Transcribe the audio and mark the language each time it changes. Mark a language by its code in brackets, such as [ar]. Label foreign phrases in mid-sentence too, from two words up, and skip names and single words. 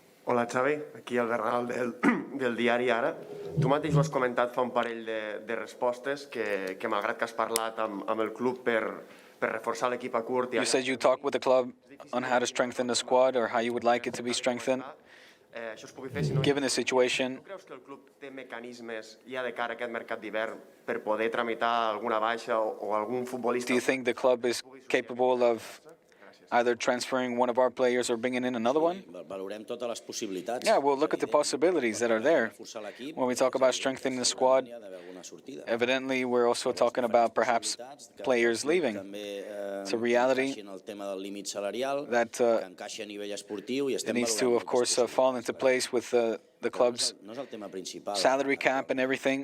[ca] Hola, Xavi. Aquí el Bernal del diari Ara. Tu mateix ho has comentat fa un parell de respostes que malgrat que has parlat amb el club per reforçar l'equip a curt... [en] You said you talked with the club on how to strengthen the squad or how you would like it to be strengthened. Given the situation, [ca] Tu creus que el club té mecanismes ja de cara a aquest mercat d'hivern per poder tramitar alguna baixa o algun futbolista... [en] do you think the club is capable of either transferring one of our players or bringing in another one? [ca] Valorem totes les possibilitats. [en] Yeah, we'll look at the possibilities that are there. When we talk about strengthening the squad, evidently we're also talking about perhaps players leaving. It's a reality that it needs to, of course, fall into place with the club's salary cap and everything.